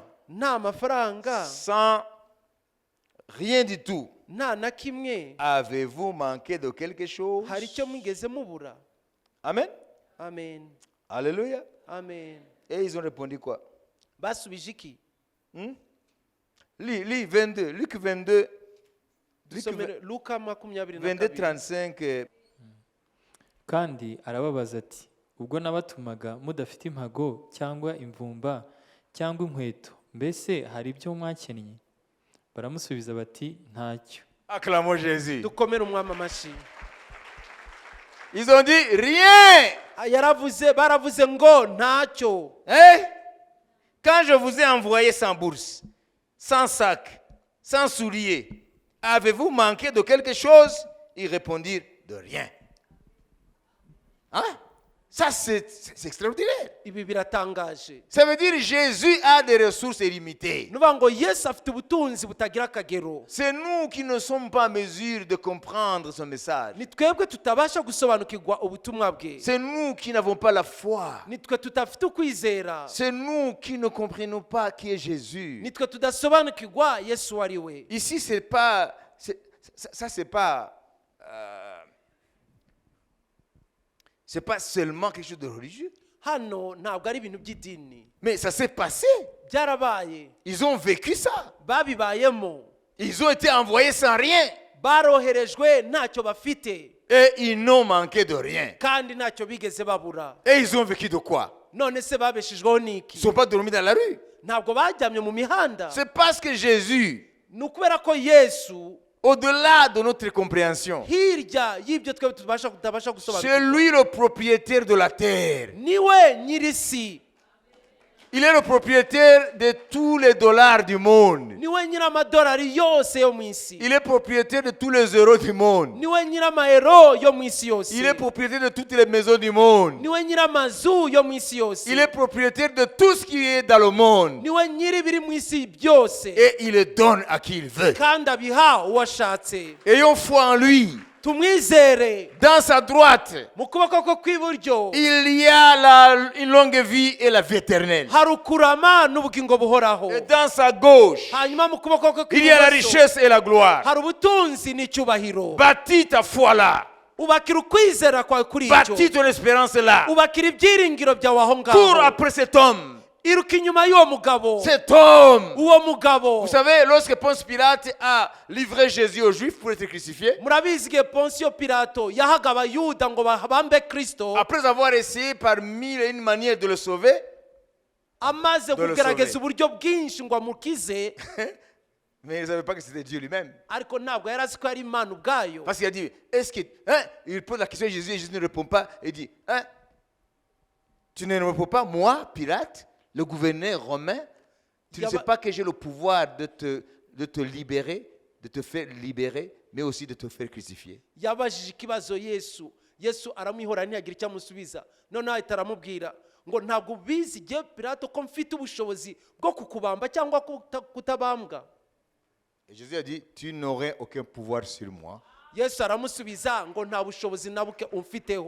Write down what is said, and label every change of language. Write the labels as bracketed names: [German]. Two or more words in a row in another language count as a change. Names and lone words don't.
[Kinyarwanda] nta mafaranga, [French] sans rien du tout, [Kinyarwanda] nta na kimwe, [French] avez-vous manqué de quelque chose? [Kinyarwanda] hari icyo mwigeze mubura. Amen. Amen. Alléluia. Amen. [French] Et ils ont répondu quoi? [Kinyarwanda] Basubije iki? [French] Lis 22, Luc 22, Luc [Kinyarwanda] Dusomere Luka 22. 35. kandi arababaza ati ubwo nabatumaga mudafite impago cyangwa imvumba cyangwa inkweto mbese hari ibyo mwakennye? Baramusubiza bati ntacyo. [French] Acclamons Jésus. [Kinyarwanda] Dukomere umwami amashyi. [French] Ils ont dit rien. [Kinyarwanda] Baravuze ngo ntacyo. [French] Quand je vous ai envoyé sans bourse, sans sac, sans souliers, avez-vous manqué de quelque chose? Ils répondirent de rien. Ça, c'est extraordinaire. [Kinyarwanda] Ibi biratangaje. [French] Ça veut dire que Jésus a des ressources illimitées. [Kinyarwanda] Nuvuga ngo Yesu afite ubutunzi butagira akagero. [French] C'est nous qui ne sommes pas en mesure de comprendre son message. [Kinyarwanda] Ni twebwe tutabasha gusobanukirwa ubutumwa bwe. [French] C'est nous qui n'avons pas la foi. [Kinyarwanda] Ni twe tutafite ukwizera. [French] C'est nous qui ne comprenons pas qui est Jésus. [Kinyarwanda] Ni twe tudasobanukirwa Yesu ari we. [French] Ici, c'est pas Ce n'est pas seulement quelque chose de religieux, [Kinyarwanda] hano ntabwo ari ibintu by'idini [French] mais ça s'est passé. [Kinyarwanda] byarabaye [French] Ils ont vécu ça. [Kinyarwanda] babibayemo [French] Ils ont été envoyés sans rien. [Kinyarwanda] baroherejwe ntacyo bafite [French] Et ils n'ont manqué de rien. [Kinyarwanda] kandi ntacyo bigeze babura [French] Et ils ont vécu de quoi? [Kinyarwanda] none se babeshejweho [French] Ils ne [Kinyarwanda] n'iki [French] sont pas dormis dans la rue. [Kinyarwanda] ntabwo bajyamye mu mihanda [French] C'est parce que Jésus, [Kinyarwanda] ni ukubera ko yesu [French] au-delà de notre compréhension, [Kinyarwanda] hirya y'ibyo twebwe tutabasha [French] c'est [Kinyarwanda] gusobanukirwa [French] lui le propriétaire de la terre. [Kinyarwanda] niwe nyir'isi [French] Il est le propriétaire de tous les dollars du monde. [Kinyarwanda] niwe nyir'amadolari yose yo mu isi [French] Il est propriétaire de tous les euros du monde. [Kinyarwanda] niwe nyir'amayero yo mu isi yose [French] Il est propriétaire de toutes les maisons du monde. [Kinyarwanda] niwe nyir'amazu yo mu isi yose [French] Il est propriétaire de tout ce qui est dans le monde. [Kinyarwanda] niwe nyir'ibiri mu isi byose [French] Et il le donne à qui il veut. [Kinyarwanda] kandi abiha uwo ashatse [French] Ayons foi en lui. [Kinyarwanda] tumwizere [French] Dans sa droite, [Kinyarwanda] mu kuboko kwe kw'iburyo [French] il y a une longue vie et la vie éternelle. [Kinyarwanda] hari ukurama n'ubugingo buhoraho [French] Et dans sa gauche, [Kinyarwanda] hanyuma mu kuboko kwe [French] il y a la [Kinyarwanda] kw'ibumoso [French] richesse et la gloire. [Kinyarwanda] hari ubutunzi n'icyubahiro [French] Bâtis ta foi là. [Kinyarwanda] ubakira ukwizera kwawe kuri icyo [French] Bâtis ton espérance là. [Kinyarwanda] ubakira ibyiringiro byawe aho [French] Cours [Kinyarwanda] ngaho [French] après cet homme. [Kinyarwanda] iruka inyuma y'uwo mugabo [French] Cet homme. [Kinyarwanda] uwo mugabo [French] Vous savez, lorsque Ponce Pilate a livré Jésus aux Juifs pour être crucifié, [Kinyarwanda] murabizi igihe ponsiyo pilato yahaga abayuda ngo bambe kristo [French] après avoir essayé par mille et une manières de le sauver, [Kinyarwanda] amaze [French] le [Kinyarwanda] kugerageza [French] sauver. [Kinyarwanda] uburyo bwinshi ngo amukize [French] mais il ne savait pas que c'était Dieu lui-même. [Kinyarwanda] ariko ntabwo yari azi ko yari imana ubwayo [French] Parce qu'il a dit, est-ce que... Hein? Il pose la question à Jésus et Jésus ne répond pas. Il dit, hein? Tu ne me réponds pas, moi, Pilate, le gouverneur romain, tu ne sais pas que j'ai le pouvoir de te libérer, de te faire libérer, mais aussi de te faire crucifier. [Kinyarwanda] yabajije ikibazo yesu yesu aramwihora ntiyagira icyo amusubiza noneho ahita aramubwira ngo ntabwo ubizi igihe pilato ko mfite ubushobozi bwo kukubamba cyangwa kutabambwa [French] Et Jésus a dit, tu n'aurais aucun pouvoir sur moi [Kinyarwanda] yesu aramusubiza ngo nta bushobozi na buke umfiteho